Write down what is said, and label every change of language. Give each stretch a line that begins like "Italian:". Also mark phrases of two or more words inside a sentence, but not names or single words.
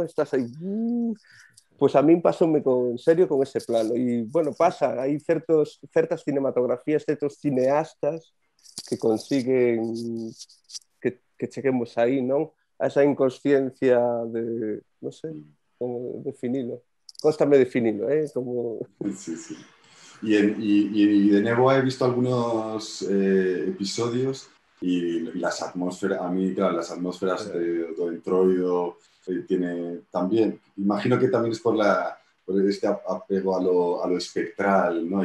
Galician: Estás aí, pues a min pasoume en serio con ese plano e, bueno, pasa, hai certas cinematografías, certos cineastas que consiguen que cheguemos aí, non? A esa inconsciencia de, non sei, como definirlo. Cóstame definirlo, ¿eh? Como...
Spanish: Sí, sí. Y de nuevo he visto algunos episodios y las atmósferas, a mí, claro, las atmósferas do Entroido tiene también, imagino que también es por este apego a lo espectral, ¿no?